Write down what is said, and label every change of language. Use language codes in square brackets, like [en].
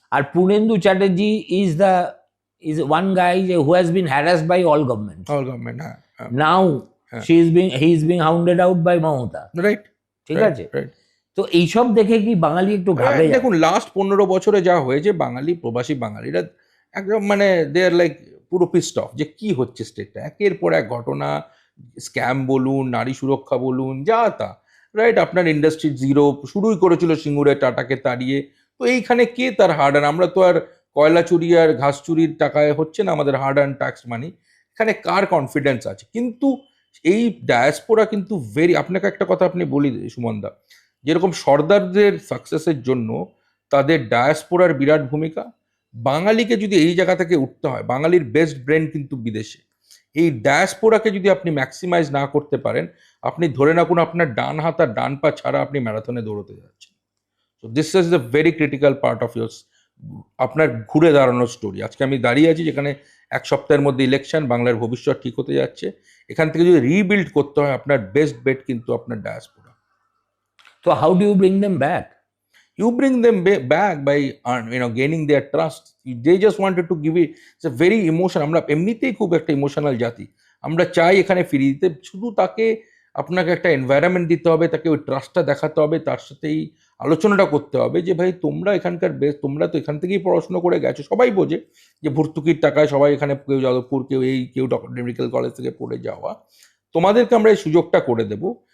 [bn] আর [en] Purnendu Chatterjee is one guy who has been harassed by all governments. All government. [bn] হ্যাঁ হ্যাঁ [en] Now [bn] হ্যাঁ। [en] he is being hounded out by Mamata. Right [bn] ঠিক আছে, [en] Right. [bn] তো এইসব দেখে কি বাঙালি একটু ঘাবড়ে যায়? দেখুন লাস্ট 15 বছরে যা হয়েছে, বাঙালি প্রবাসী বাঙালিরা একদম মানে দে আর লাইক পুরো পিস্ট অফ, যে কি হচ্ছে স্টেটটা, একের পর এক ঘটনা, স্ক্যাম বলুন, নারী সুরক্ষা বলুন, যা তা, রাইট। আপনার ইন্ডাস্ট্রি জিরো শুরুই করেছিল সিঙ্গুরে টাটাকে তাড়িয়ে, তো এইখানে কে তার হার্ড আর্ন, আমরা তো আর কয়লা চুরি আর ঘাস চুরির টাকায় হচ্ছে না আমাদের হার্ড আর্ন ট্যাক্স মানি, এখানে কার কনফিডেন্স আছে? কিন্তু এই ডায়াসপোরা কিন্তু আপনাকে একটা কথা আপনি বলি সুমনদা, যেরকম সর্দারদের সাকসেসের জন্য তাদের ডায়াসপোরার বিরাট ভূমিকা। বাঙালিকে যদি এই জায়গা থেকে উঠতে হয়, বাঙালির বেস্ট ব্রেন কিন্তু বিদেশে। এই ডায়াসপোরাকে যদি আপনি ম্যাক্সিমাইজ না করতে পারেন, আপনি ধরে রাখুন আপনার ডান হাত আর ডান পা ছাড়া আপনি ম্যারাথনে দৌড়তে যাচ্ছেন। [en] so this is the very critical part of your [bn] আপনার ঘুরে দাঁড়ানোর স্টোরি। আজকে আমি দাঁড়িয়ে আছি যেখানে 1 সপ্তাহের মধ্যে ইলেকশন, বাংলার ভবিষ্যৎ ঠিক হতে যাচ্ছে। এখান থেকে যদি রিবিল্ড করতে হয়, আপনার বেস্ট বেট কিন্তু আপনার ডায়াসপোরা। তো [en] how do you bring them back? You bring them back by gaining their trust. They just wanted to give it. It's a very emotion. [bn] আমরা এমনিতেই খুব একটা ইমোশনাল জাতি, আমরা চাই এখানে ফিরিয়ে দিতে। শুধু তাকে আপনাকে একটা এনভায়রনমেন্ট দিতে হবে, তাকে ওই ট্রাস্টটা দেখাতে হবে, তার সাথেই আলোচনাটা করতে হবে যে ভাই তোমরা এখানকার তোমরা তো এখান থেকেই পড়াশোনা করে গেছো। সবাই বোঝে যে ভর্তুকির টাকায় সবাই এখানে, কেউ যাদবপুর, কেউ কেউ মেডিকেল কলেজ থেকে পড়ে যাওয়া, তোমাদেরকে আমরা এই সুযোগটা করে দেবো।